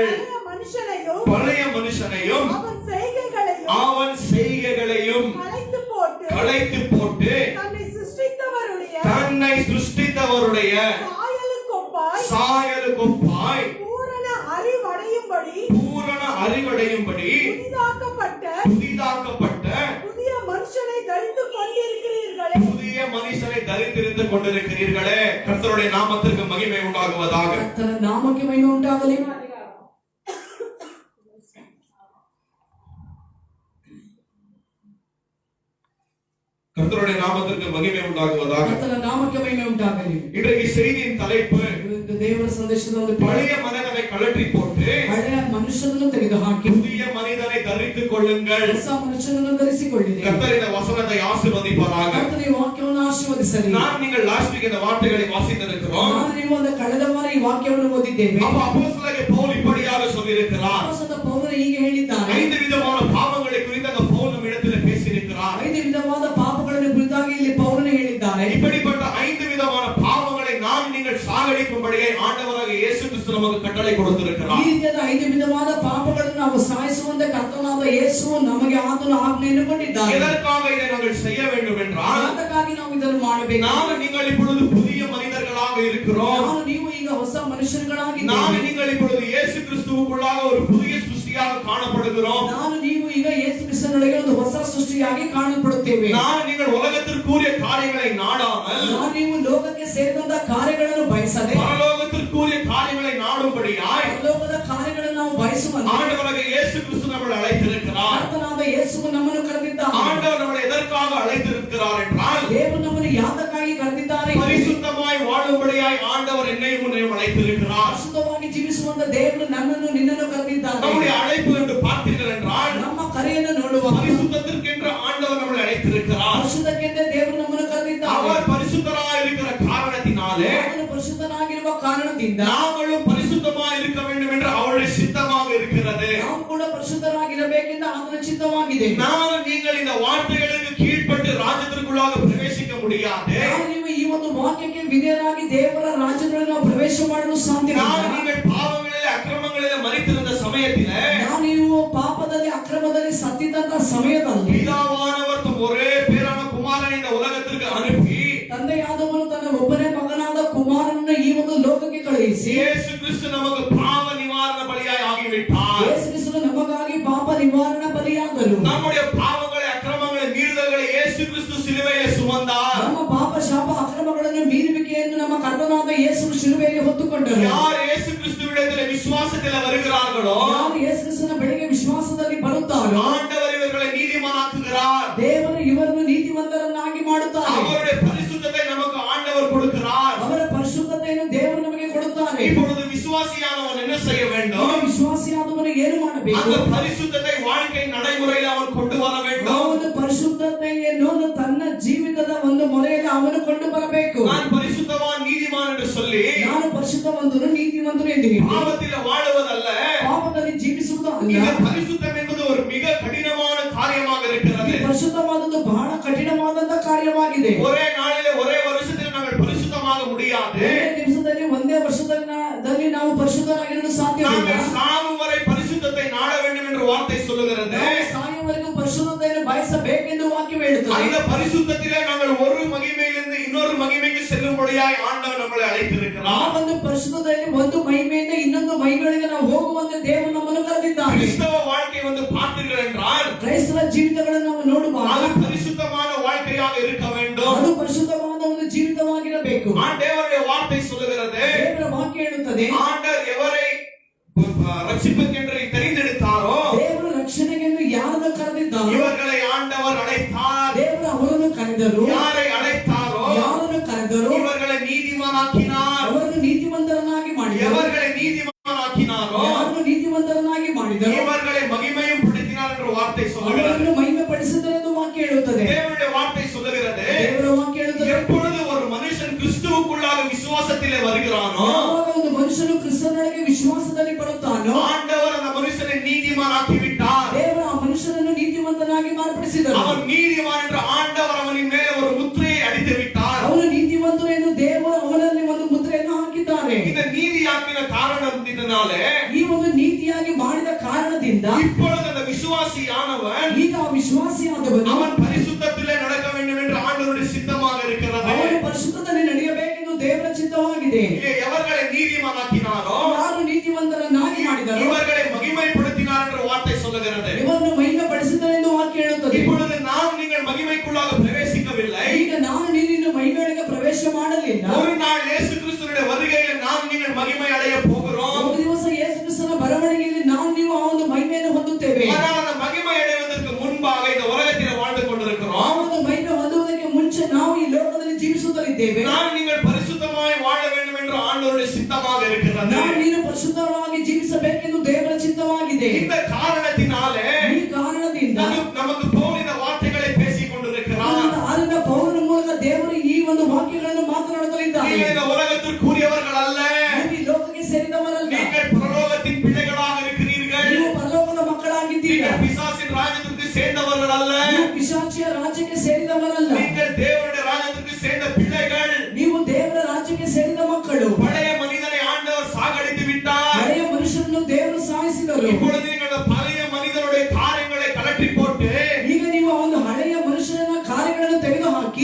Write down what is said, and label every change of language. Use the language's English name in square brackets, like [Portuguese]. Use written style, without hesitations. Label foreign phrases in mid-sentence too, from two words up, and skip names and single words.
[Tamil] பழைய மனுஷனையும் அவன் செய்கைகளையும் களைத்து போட்டு தன்னை சிருஷ்டித்தவருடைய சாயலுக்கொப்பாய் பூரண அறிவடையும்படி புதிதாக்கப்பட்ட புதிய மனுஷனை தரித்திருந்து கொண்டிருக்கிறீர்களே. கர்த்தருடைய நாமத்திற்கு மகிமை உண்டாகுவதாக. [Kannada] ಕರ್ತನ ನಾಮಕ್ಕೆ ಮಹಿಮೆ ಉಂಟಾಗಲಿ. [Tamil] கர்த்தருடைய நாமத்திற்கு மகிமை உண்டாகுவதாக. [Kannada] ಕರ್ತನ ನಾಮಕ್ಕೆ ಮಹಿಮೆ ಉಂಟಾಗಲಿ. [Tamil] இன்றைக்கு செய்தியின் தலைப்பு [Kannada] ದೇವರ ಸಂದೇಶದ ಒಂದು [Tamil] பழைய மனிதனை கழற்றி போட்டு [Kannada] ಹಳೆಯ ಮನುಷ್ಯನನ್ನು ತೆಗೆದುಹಾಕಿ [Tamil] புதிய மனிதனை தரித்துக் கொள்ளுங்கள். [Kannada] ಹೊಸ ಮನುಷ್ಯನನ್ನು ಧರಿಸಿಕೊಳ್ಳಿರಿ. [Tamil] கர்த்தர் இந்த வசனத்தை ஆசீர்வதிப்பாராக. [Kannada] ಕರ್ತನ ಈ ವಾಕ್ಯವನ್ನು ಆಶೀರ್ವದಿಸಲಿ. [Tamil] நீங்கள் [English] last week [Tamil] இந்த வார்த்தைகளை வாசித்திருக்கிறோம். [Kannada] ನಾನು ನೀವು ಒಂದು ಕಳೆದ ವಾರ ಈ ವಾಕ್ಯವನ್ನು ಓದಿದ್ದೇವೆ. [Tamil] அப்ப அப்போஸ்தலனாகிய பவுல் இப்படியாக சொல்லியிருக்கிறார். [Kannada] ಅಪೊಸ್ತಲ ಪೌಲನು ಹೀಗೆ ಹೇಳಿದ್ದಾನೆ. [Tamil] 5 விதமான பாவங்களை குறித்து அந்த பவுல் நம்மிடத்தில் பேசியிருக்கிறார். [Kannada] 5 ವಿಧವಾದ ಪಾಪಗಳನ್ನು ಕುರಿತಾಗಿ ಇಲ್ಲಿ ಪೌಲನು ಹೇಳಿದ್ದಾನೆ. [Tamil] இப்படிப்பட்ட 5 விதமான பாவங்களை நீங்கள் சாகடிக்கும்படியே ஆண்டவராகிய இயேசு கிறிஸ்து நமக்கு கட்டளை கொடுத்திருக்கிறார். [Kannada] ಈ ರೀತಿಯಾದ 5 ವಿಧವಾದ ಪಾಪಗಳನ್ನು ನಾವು ಸಾಯಿಸುವಂತೆ ಕರ್ತನಾದ ಯೇಸು ನಮಗೆ ಆತನ ಆಜ್ಞೆಯನ್ನು ಕೊಟ್ಟಿದ್ದಾನೆ. [Tamil] எதற்காக இதை நாங்கள் செய்ய வேண்டும் என்றால் [Kannada] ಅದಕ್ಕಾಗಿ ನಾವು ಇದನ್ನು ಮಾಡಬೇಕು. [Tamil] நீங்கள் இப்பொழுது புதிய மனிதர்களாக இருக்கிறோம். [Kannada] ನಾವು ನೀವು ಈಗ ಹೊಸ ಮನುಷ್ಯர்களಾಗಿದ್ದೇವೆ. [Tamil] நீங்கள் இப்பொழுது இயேசு கிறிஸ்துவுக்குள்ளாக ஒரு புதிய ಸೃಷ್ಟಿಯಾಗಿ ಕಾಣப்படுகிறோம். [Kannada] ನಾನು ನೀವು ಈಗ ಯೇಸು ಕ್ರಿಸ್ತನೊಳಗೆ ಒಂದು ಹೊಸ ಸೃಷ್ಟಿಯಾಗಿ ಕಾಣப்படுತ್ತೇವೆ. [Tamil] நீங்கள் உலகத்திற்குரிய காரியங்களை நாடாமல் [Kannada] ನಾವು ನೀವು ಲೋಕಕ್ಕೆ ಸೇರಿದಂತ ಕಾರ್ಯಗಳನ್ನು ಬಯಸದೆ [Tamil] பரலோகத்திற்குரிய காரியங்களை நாடும்படியாய் [Kannada] ಪರಲೋಕದ ಕಾರ್ಯಗಳನ್ನು ನಾವು ಬಯಸುವಂತೆ [Tamil] ஆண்டவராகிய இயேசு கிறிஸ்து நம்மை அழைத்திருக்கிறார். [Kannada] ಕರ್ತನಾದ ಯೇಸು ನಮ್ಮನ್ನು ಕರೆದಿದ್ದಾನೆ. [Tamil] ஆண்டவர் நம்மை எதற்காக அழைத்திருக்கிறார் என்றால் [Kannada] ದೇವರು ನಮ್ಮನ್ನು ಯಾತಕ್ಕಾಗಿ ಕರೆದಿದ್ದಾರೆ? [Tamil] பரிசுத்தமாய் வாழும்படியாய் ஆண்டவர் என்னையும் உன்னையும் அழைத்திருக்கிறார். [Kannada] ಪರಿಶುದ್ಧವಾಗಿ ಜೀವಿಸುವಂತ ದೇವರು ನನ್ನನ್ನು ನಿನ್ನನ್ನು ಕರೆದಿದ್ದಾನೆ. [Tamil] நம்முடைய அழைப்பு என்று பார்த்தீர்கள் என்றால் [Kannada] ನಮ್ಮ ಕರೆಯನ್ನು ನೋಡುವ [Tamil] பரிசுத்தத்திற்கென்று ஆண்டவர் நம்மை அழைத்திருக்கிறார். [Kannada] ಪರಿಶುದ್ಧಕ್ಕೆಂದೇ ದೇವರು ನಮ್ಮನ್ನು ಕರೆದಿದ್ದಾನೆ. [Tamil] அவர் பரிசுத்தராய் இருக்கிற காரணத்தினாலே [Kannada] ಅವನು ಪರಿಶುದ್ಧನಾಗಿರುವ ಕಾರಣದಿಂದ [Tamil] நாங்களும் பரிசுத்தமாய் இருக்க வேண்டும் [Kannada] ದೇವರಿಂದ ಆತನ ಚಿತ್ತವಾಗಿದೆ. [Tamil] ನಾನು நீங்கள் இந்த வார்த்தைகளுக்கு கீழ்ப்பட்டு ராஜ்யத்திற்குள்ளாக பிரவேசிக்க முடியாது. [Kannada] ನೀವು ಈ ಒಂದು ವಾಕ್ಯಕ್ಕೆ ವಿಧೇಯರಾಗಿ ದೇವರ ರಾಜ್ಯದಲ್ಲಿ ನಾವು ಪ್ರವೇಶ ಮಾಡಲು ಸಾಧ್ಯವಿಲ್ಲ. [Tamil] நீங்கள் பாவங்களிலே அக்கிரமங்களிலே மரித்திருந்த சமயத்திலே [Kannada] ನೀವು ಪಾಪದಲ್ಲಿ ಅಕ್ರಮದಲ್ಲಿ ಸತ್ತಿದ್ದಂತ ಸಮಯದಲ್ಲಿ [Tamil] பிதாவானவர் தம் ஒரே பேரான குமாரனை இந்த உலகத்திற்கு அனுப்பி [Kannada] ತಂದೆಯಾದವನು ತನ್ನ ಒಬ್ಬನೇ ಮಗನಾದ ಕುಮಾರನನ್ನು ಈ ಒಂದು ಲೋಕಕ್ಕೆ ಕಳುಹಿಸಿ [Tamil] இயேசு கிறிஸ்து நமக்கு பாவ நிவாரண பலியாய் ஆகிவிட்டார். [Kannada] ಯೇಸು ಕ್ರಿಸ್ತನು ನಮಗಾಗಿ ಪಾಪ ನಿವಾರಣಾ ಬಲಿಯಾದರು. [Tamil] நம்முடைய பாவங்களை அக்கிரமங்களை மீறுதல்களை இயேசு கிறிஸ்து சிலுவையிலே சுமந்தார். [Kannada] ನಮ್ಮ ಪಾಪ ಶಾಪ ಅಕ್ರಮಗಳನ್ನು ಮೀರುವಿಕೆಯನ್ನು ನಮ್ಮ ಕರ್ತನಾದ ಯೇಸು ಶಿಲುಬೆಯಲ್ಲಿ ಹೊತ್ತುಕೊಂಡರು. [Tamil] யார் இயேசு கிறிஸ்துவிடத்திலே விசுவாசத்திலே வருகிறார்களோ [Kannada] ಯಾರು ಯೇಸು ಕ್ರಿಸ್ತನ ಬಳಿಗೆ ವಿಶ್ವಾಸದಲ್ಲಿ ಬರುತ್ತಾರೋ [Tamil] ஆண்டவர் இவர்களை நீதிமானாக்குகிறார். [Kannada] ದೇವರು ಇವರನ್ನು ನೀತಿವಂತರನ್ನಾಗಿ ಮಾಡುತ್ತಾರೆ. [Tamil] அவருடைய பரிசுத்தத்தை நமக்கு ஆண்டவர் கொடுக்கிறார். [Kannada] ಅವರ ಪರಿಶುದ್ಧತೆಯನ್ನು ದೇವರು ನಮಗೆ ಕೊಡುತ್ತಾರೆ. [Tamil] இப்பொழுது விசுவாசியானவன் என்ன செய்ய வேண்டும்? [Kannada] ವಿಶ್ವಾಸಿಯಾದವನು ಏನು ಮಾಡಬೇಕು? [Tamil] அந்த பரிசுத்தத்தை வாழ்க்கை நடைமுறையில் அவன் கொண்டு வர வேண்டும். [Kannada] ಅವನು ಪರಿಶುದ್ಧತೆಯನ್ನು ತನ್ನ ಜೀವಿತದ ಒಂದು ಮೊರೆಯಲ್ಲಿ ಅವನು ಕೊಂಡು ಬರಬೇಕು. [Tamil] நான் பரிசுத்தவான் நீதிமான் என்று சொல்லி [Kannada] ನಾನು ಪರಿಶುದ್ಧವಂತನು ನೀತಿವಂತನು ಎಂದು ಹೇಳಿ [Tamil] பாவத்தில் வாழுவதல்ல, [Kannada] ಪಾಪದಲ್ಲಿ ಜೀವಿಸುವುದು ಅಲ್ಲ. [Tamil] இந்த பரிசுத்தம் என்பது ஒரு மிக கடினமான காரியமாக இருக்கிறது. [Kannada] ಪರಿಶುದ್ಧವಾದದ್ದು ಬಹಳ ಕಠಿಣವಾದಂತ ಕಾರ್ಯವಾಗಿದೆ. [Tamil] ஒரே நாளிலே ஒரே வருஷத்தில் நாங்கள் பரிசுத்தமாக முடியாது. [Kannada] ಒಂದೇ ದಿವಸದಲ್ಲಿ ಒಂದೇ ವರ್ಷದಲ್ಲಿ ನಾವು ಪರಿಶುದ್ಧರಾಗಿರಲು ಸಾಧ್ಯವಿಲ್ಲ. [Tamil] நாங்கள் சாகும் வரை பரிசுத்தத்தை நாட வேண்டும் என்று வார்த்தை சொல்லுகிறது. [Kannada] ಸಾಯುವವರೆಗೂ ಪರಿಶುದ್ಧತೆಯನ್ನು ಬಯಸಬೇಕೆಂದು ವಾಕ್ಯ ಹೇಳುತ್ತದೆ. [Tamil] அந்த பரிசுத்தத்திலே நாங்கள் ஒரு மகிமையிலிருந்து இன்னொரு மகிமைக்கு செல்லும்படியாய் ஆண்டவர் நம்மளை [Kannada] ಆ [Tamil] அழைத்திருக்கிறார். [Kannada] ಒಂದು ಪರಿಶುದ್ಧತೆಯಲ್ಲಿ ಒಂದು ಮಹಿಮೆಯಿಂದ ಇನ್ನೊಂದು ಮಹಿಮೆಗಳಿಗೆ ನಾವು ಹೋಗುವಂತೆ ದೇವರು ನಮ್ಮನ್ನು ಕರೆದಿದ್ದಾನೆ. [Tamil] கிறிஸ்தவ வாழ்க்கை பார்த்தீர்கள் என்றால் [Kannada] ಕ್ರೈಸ್ತರ ಜೀವಿತಗಳನ್ನು ನಾವು ನೋಡುವಾಗ [Tamil] அது பரிசுத்தமான வாழ்க்கையாக இருக்க வேண்டும். [Kannada] ಅದು ಪರಿಶುದ್ಧವಾದ ಒಂದು ಜೀವಿತವಾಗಿರಬೇಕು. [Tamil] தேவனுடைய வார்த்தை சொல்லுகிறது, [Kannada] ದೇವರ ವಾಕ್ಯ ಹೇಳುತ್ತದೆ, [Tamil] ஆண்டவர் எவரை ரட்சிப்புக்கென்று தெரிந்தெடுத்தாரோ [Kannada] ದೇವರು ರಕ್ಷಣೆಯನ್ನು ಯಾರನ್ನು ಕರೆದಿದ್ದಾರೋ [Tamil] இவர்களை ஆண்டவர் அழைத்தார். [Kannada] ದೇವರು ಅವರನ್ನು ಕರೆದರು. [Tamil] யாரை அழைத்தாரோ [Kannada] ಯಾರನ್ನು ಕರೆದರು [Tamil] இவர்களை நீதிமானாக்கினார். [Kannada] ಅವರನ್ನು ನೀತಿವಂತರನ್ನಾಗಿ ಮಾಡಿದರು. [Tamil] எவர்களை நீதிமானாக்கினாரோ [Kannada] ಯಾರನ್ನು ನೀತಿವಂತರನ್ನಾಗಿ ಮಾಡಿದರು [Tamil] இவர்களை மகிமையும் படுத்தினார் என்று வார்த்தை சொல்லுகிறது. [Kannada] ಅವರನ್ನು ಮಹಿಮೆ ಪಡಿಸಿದರೆಂದು ವಾಕ್ಯ ಹೇಳುತ್ತದೆ. [Tamil] தேவனுடைய வார்த்தை சொல்லுகிறது, [Kannada] ದೇವರ ವಾಕ್ಯ ಹೇಳುತ್ತದೆ, [Tamil] எப்பொழுது ஒரு மனுஷன் கிறிஸ்துவுக்குள்ளாக விசுவாசத்திலே வருகிறானோ [Kannada] ಯಾವಾಗ ಒಂದು ಮನುಷ್ಯನು ಕ್ರಿಸ್ತನೊಳಗೆ ವಿಶ್ವಾಸದಲ್ಲಿ ಬರುತ್ತಾನೋ [Tamil] ஆண்டவர் அந்த மனுஷனை நீதிமானாக்கி விட்டார். [Kannada] ದೇವರು ಆ ಮನುಷ್ಯನನ್ನು ನೀತಿವಂತನಾಗಿ ಮಾರ್ಪಡಿಸಿದರು. [Tamil] அவன் நீதிமான் என்று ஆண்டவர் அவனின் மேலே ஒரு முத்திரையை அடித்து விட்டார். [Kannada] ಅವನು ನೀತಿವಂತನು ಎಂದು ದೇವರು ಅವನಲ್ಲಿ ಒಂದು ಮುದ್ರೆಯನ್ನು ಹಾಕಿದ್ದಾರೆ. [Tamil] இந்த நீதியாக்கின காரணத்தினாலே [Kannada] ಈ ಒಂದು ನೀತಿಯಾಗಿ ಮಾಡಿದ ಕಾರಣದಿಂದ [Tamil] இப்பொழுது அந்த விசுவாசியானவன் [Kannada] ಈಗ ಆ ವಿಶ್ವಾಸಿಯಾದವನು [Tamil] அவன் பரிசுத்தத்திலே நடக்க வேண்டும் என்று ஆண்டவருடைய சித்தமாக இருக்கிறது. [Kannada] ಅವನು ಪರಿಶುದ್ಧದಲ್ಲಿ ನಡೆಯಬೇಕೆಂದು ದೇವರ ಚಿತ್ತವಾಗಿದೆ. [Tamil] இங்கே எவர்களை நீதிமானாக்கினாரோ [Kannada] ಯಾರು ನೀತಿವಂತರನ್ನಾಗಿ ಮಾಡಿದರೋ [Tamil] இவர்களை மகிமைப்படுத்தினார் என்று வார்த்தை சொல்லுகிறது. [Kannada] ಇವರನ್ನು ಮಹಿಮೆ ಪಡಿಸಿದರೆಂದು ವಾಕ್ಯ ಹೇಳುತ್ತದೆ. [Tamil] இப்பொழுது நாம் நீங்கள் மகிமைக்குள்ளாக பிரவேசிக்கவில்லை. [Kannada] ಈಗ ನಾನು ನೀನು ಮಹಿಮೆಯೊಳಗೆ ಪ್ರವೇಶ ಮಾಡಲಿಲ್ಲ. [Tamil] ஒரு நாள் இயேசு கிறிஸ்துவினுடைய வருகையில் நாம் நீங்கள் மகிமை அடைய போகிறோம். [Kannada] ಒಂದು ದಿವಸ ಯೇಸು ಕ್ರಿಸ್ತನ ಬರವಣಿಗೆಯಲ್ಲಿ ನಾವು ನೀವು ಆ ಒಂದು ಮಹಿಮೆಯನ್ನು ಹೊಂದುತ್ತೇವೆ. [Tamil] ஆனால் அந்த மகிமை அடைவதற்கு முன்பாக இந்த உலகத்தில் வாழ்ந்து [Kannada] ಆ [Tamil] கொண்டிருக்கிறோம். [Kannada] ಒಂದು ಮಹಿಮೆ ಹೊಂದುವುದಕ್ಕೆ ಮುಂಚೆ ನಾವು ಈ ಲೋಕದಲ್ಲಿ ಜೀವಿಸುತ್ತಲಿದ್ದೇವೆ. [Tamil] நாம் நீங்கள் பரிசுத்தமாய் வாழ வேண்டும் என்று ஆண்டவருடைய சித்தமாக இருக்கிறது. [Kannada] ನಾವು ನೀನು ಪರಿಶುದ್ಧವಾಗಿ ಜೀವಿಸಬೇಕೆಂದು ದೇವರ ಚಿತ್ತವಾಗಿದೆ. [Tamil] இந்த காரணத்தினாலே [Kannada] ಈ ಕಾರಣದಿಂದ [Tamil] நமக்கு பவுல் இந்த வார்த்தைகளை பேசிக் கொண்டிருக்கிறார். [Kannada] ಆದಿನ ಪೌಲನ ಮೂಲಕ ದೇವರು ಈ ಒಂದು ವಾಕ್ಯಗಳನ್ನು ಮಾತನಾಡುತ್ತಿದ್ದಾರೆ. [Tamil] நீங்கள் இந்த உலகத்திற்குரியவர்கள் அல்ல, [Kannada] ನೀವು ಈ ಲೋಕಕ್ಕೆ ಸೇರಿದವರಲ್ಲ, [Tamil] நீங்கள் பரலோகத்தின் பிள்ளைகளாக இருக்கிறீர்கள். [Kannada] ನೀವು ಪರಲೋಕದ ಮಕ್ಕಳಾಗಿದ್ದೀರಿ. [Tamil] நீங்கள் பிசாசின் ராஜ்யத்திற்கு சேர்ந்தவர்கள் அல்ல, [Kannada] ನೀವು ಪಿಶಾಚಿಯ ರಾಜ್ಯಕ್ಕೆ ಸೇರಿದವರಲ್ಲ, [Tamil] நீங்கள் தேவனுடைய ராஜ்யத்திற்கு சேர்ந்த பிள்ளைகள். [Kannada] ನೀವು ದೇವರ ರಾಜ್ಯಕ್ಕೆ ಸೇರಿದ ಮಕ್ಕಳು. [Tamil] பழைய மனிதனை ஆண்டவர் சாகடித்து விட்டார். [Kannada] ಹಳೆಯ ಮನುಷ್ಯನನ್ನು ದೇವರು ಸಾಯಿಸಿದರು. [Tamil] இப்பொழுது நீங்கள் அந்த பழைய மனிதனுடைய காரியங்களை கலட்டி போட்டு [Kannada] ಈಗ ನೀವು ಆ ಒಂದು ಹಳೆಯ ಮನುಷ್ಯನ ಕಾರ್ಯಗಳನ್ನು ತೆಗೆದುಹಾಕಿ